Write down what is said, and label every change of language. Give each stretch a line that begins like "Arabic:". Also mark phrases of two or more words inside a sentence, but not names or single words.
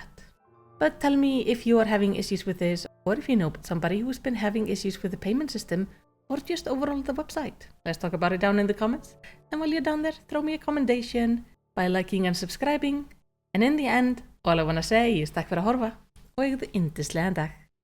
English: But tell me if you are having issues with this, or if you know somebody who's been having issues with the payment system, or just overall the website. Let's talk about it down in the comments. And while you're down there, throw me a commendation by liking and subscribing. And in the end, all I wanna say is
Icelandic: takk fyrir að horfa og eigðu yndislegan dag.